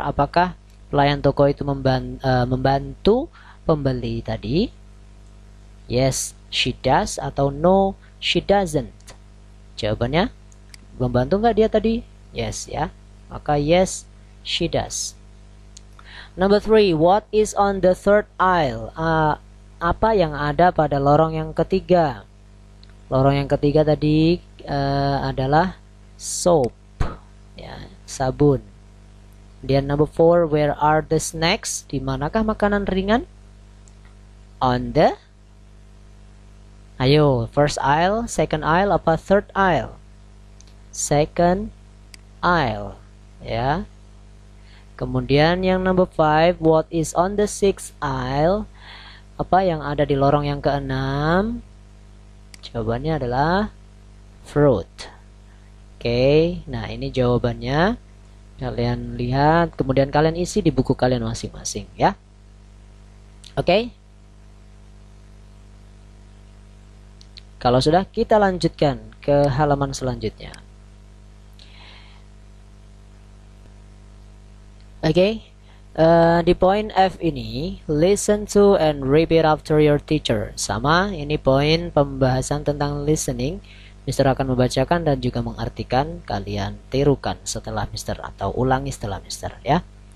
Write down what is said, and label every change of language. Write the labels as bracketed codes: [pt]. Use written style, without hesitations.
[id] Apakah pelayan toko itu membantu pembeli tadi? [en] Yes, she does, [id] atau [en] no, she doesn't. [id] Jawabannya, membantu nggak dia tadi? Yes ya. [en] Maka yes, she does. Number 3, what is on the third aisle? [id] Apa yang ada pada lorong yang ketiga? Lorong yang ketiga tadi adalah soap, ya, sabun. [en] Kemudian number 4, where are the snacks? [id] Di manakah makanan ringan? [en] On the, ayo, first aisle, second aisle, apa third aisle? Second aisle, ya. [id] Kemudian yang [en] number 5, what is on the sixth aisle? [id] Apa yang ada di lorong yang keenam? Jawabannya adalah fruit. Oke, nah ini jawabannya. Kalian lihat, kemudian kalian isi di buku kalian masing-masing ya. Oke. Kalau sudah, kita lanjutkan ke halaman selanjutnya. Oke, di poin F ini, [en] listen to and repeat after your teacher. [id] Sama, ini poin pembahasan tentang listening. Mister akan membacakan dan juga mengartikan. Kalian tirukan setelah Mister atau ulangi setelah Mister ya.